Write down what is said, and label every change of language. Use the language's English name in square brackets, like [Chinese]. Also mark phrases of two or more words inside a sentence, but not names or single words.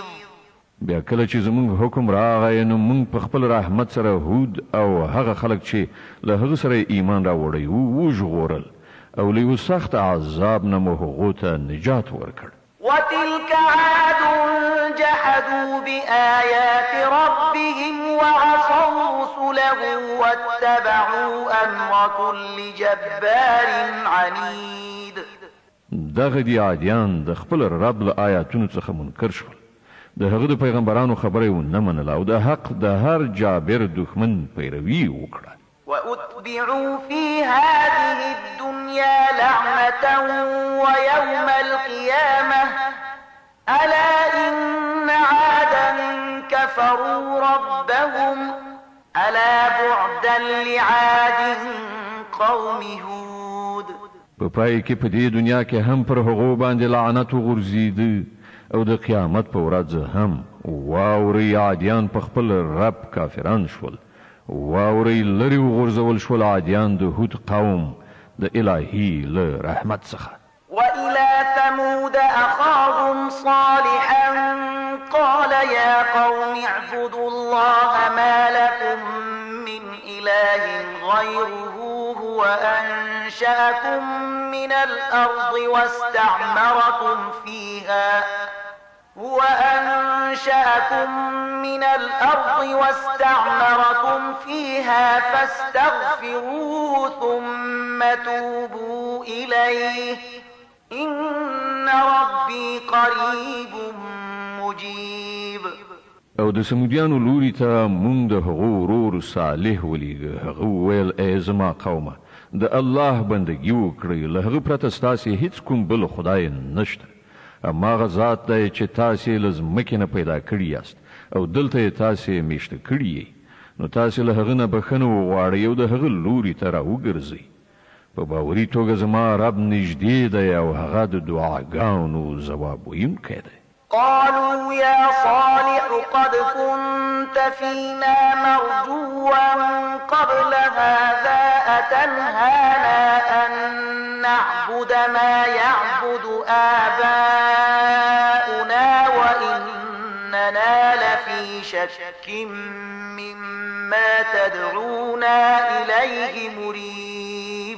[Pashto] بیا کله چې زمونږ حکم راغی نو مونږ په خپل رحمت سره هود او هغه خلک چې له هغه سره ایمان راوړی وو وژغورل، او له یو سخت عذاب نه مو هغو ته نجات ورکړ. [Arabic] وتلك عاد جحدوا بآيات ربهم وعصوا رسله واتبعوا أمر كل جبار عنيد. [Pashto] دغه دی عادیان د خپل رب له آیاتونو څخه منکر شول د هغه د پیغمبرانو خبره ونه منله او د حق د هر جابر دښمن پیروي وکړه [Arabic] وأتبعوا في هذه الدنيا لعنة ويوم القيامة ألا إن عادا كفروا ربهم ألا بعدا لعاد قوم هود [Pashto] په پای کې په دې دنیا کې هم پر هغو باندې لعنت وغورځید او د قیامت په ورځ هم واوري عادیان په خپل رب کافران شول واوري لري وغورځول شول عادیان د هود قوم د الهي له رحمت څخه [Arabic] وإلى ثمود أخاهم صالحا قال يا قوم اعبدوا الله ما لكم من إله غيره هو أنشأكم من الأرض واستعمركم فيها فاستغفروه ثم توبوا إليه إن ربي قريب مجيب [Pashto] او د سمودیانو لوري ته مونږ د هغو ورور صالح ولیږه هغه ویل ای زما قومه د الله بندګي وکړئ له هغه پرته ستاسې هیڅ کوم بل خدای نشته هماغه ذات دی چې تاسې له ځمکې نه پیدا کړي یاست او دلته یې تاسې میشته کړي یې نو تاسې له هغه نه بخښنه وغواړئ او د هغه لوري ته راوګرځئ په باوري توګه زما رب نږدې دی او هغه د دعاګانو ځواب ویونکی دی [Arabic] قالوا يا صالح قد كنت فينا مرجوا قبل هذا أتنهانا أن نعبد ما يعبد آباؤنا وإننا لفي شك مما تدعونا إليه مريب